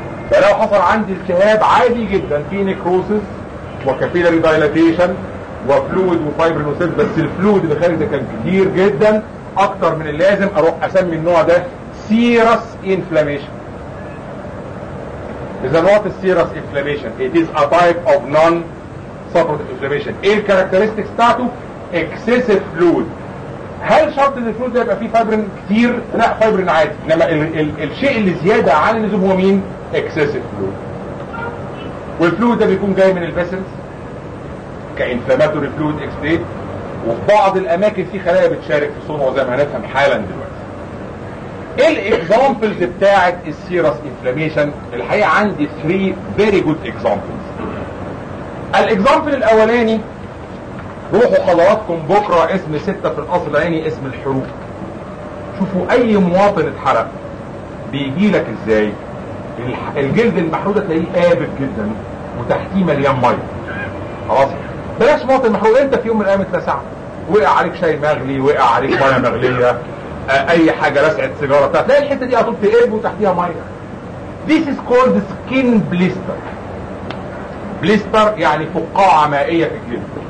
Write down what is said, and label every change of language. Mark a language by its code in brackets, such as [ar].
[ar] فلو حصل عندي التهاب عادي جدا في نكروسز وكابيلاري دايلاتيشن وفلويد وفايبر وسيلز, بس الفلويد اللي خارج ده كان كتير جدا اكتر من اللازم, اروح اسمي النوع ده سيروس انفلاميشن. اذا نوع السيروس انفلاميشن [en] it is a type of non supportive inflammation. [ar] ايه الكاركترستيك بتاعته؟ [en] excessive fluid. [ar] هل شرط ان الفلويد ده يبقى فيه فايبرين كتير؟ لا, فايبرين عادي, انما الشيء اللي زياده عن اللزوم هو مين؟ excessive fluid. والفلويد ده بيكون جاي من الفيسلز كانفلاماتوري فلويد اكسبريت, وفي بعض الاماكن في خلايا بتشارك في صنعه زي ما هنفهم حالا دلوقتي. ايه الاكزامبلز بتاعه السيروس انفلاميشن؟ الحقيقه عندي 3 فيري جود اكزامبلز. الاكزامبل الاولاني روحوا حضراتكم بكره اسم 6 في الاصل العيني اسم الحروق, شوفوا اي مواطن اتحرق بيجي لك ازاي. الجلد المحروق تلاقيه قابل جدا وتحتيه مليان ميه, خلاص بلاش مواطن محروق. انت في يوم من الايام اتلسعت, وقع عليك شاي مغلي, وقع عليك ميه مغليه, اي حاجه لسعت سيجاره بتاعت, تلاقي الحته دي قطبت قلب وتحتيها ميه. [en] This is called skin blister. [ar] بليستر يعني فقاعه مائيه في الجلد.